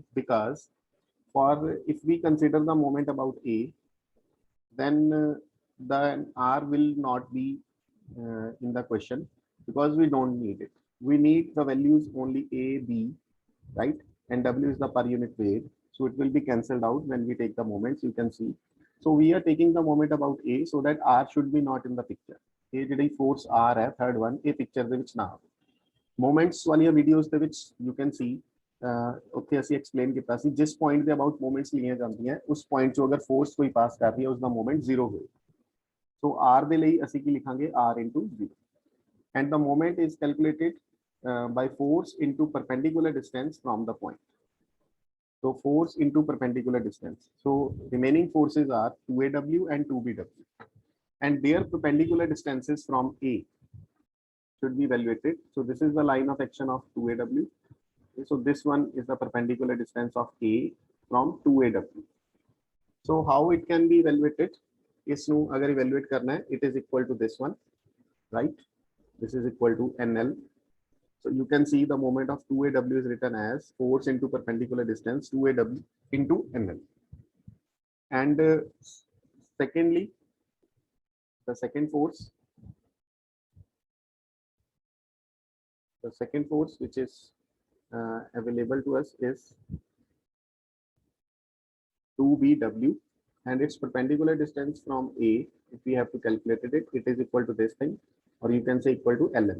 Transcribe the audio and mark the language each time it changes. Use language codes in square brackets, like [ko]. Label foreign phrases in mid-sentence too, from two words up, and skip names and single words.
[en] Because for if we consider the moment about A, then the R will not be in the question, because we don't need it. We need the values only A, B, right? And W is the per unit weight. So it will be cancelled out when we take the moments, you can see. So we are taking the moment about A, so that R should be not in the picture. [pa] A ਜਿਹੜੀ force R है, [en] third one, [pa] A picture ਦੇ ਵਿੱਚ ਨਾ ਆਵੇ. [en] Moments वाली videos [pa] ਦੇ ਵਿੱਚ [en] you can see, [pa] ਉੱਥੇ ਅਸੀਂ explain ਕੀਤਾ ਸੀ, जिस point ਦੇ about moments ਲਈਆਂ ਜਾਂਦੀਆਂ, ਉਸ point ਚੋਂ ਅਗਰ force ਕੋਈ pass ਕਰ ਰਹੀ ਹੈ, ਉਸ ਦਾ [en] moment zero [pa] ਹੋਏ. So R ਦੇ ਲਈ ਅਸੀਂ ਕੀ ਲਿਖਾਂਗੇ, [en] R into 0. And the moment is calculated by force into perpendicular distance from the point. So force into perpendicular distance. So remaining forces are 2AW and 2BW. And their perpendicular distances from A should be evaluated. So this is the line of action of 2AW. So this one is the perpendicular distance of A from 2AW. So how it can be evaluated? [hi] इसनु अगर evaluate करना है, [en] it is equal to this one, right? This is equal to NL. So you can see the moment of 2AW is written as force into perpendicular distance 2AW into NL. And secondly, the second force which is available to us is 2BW, and its perpendicular distance from A, if we have to calculate it, it is equal to this thing, or you can say equal to LM.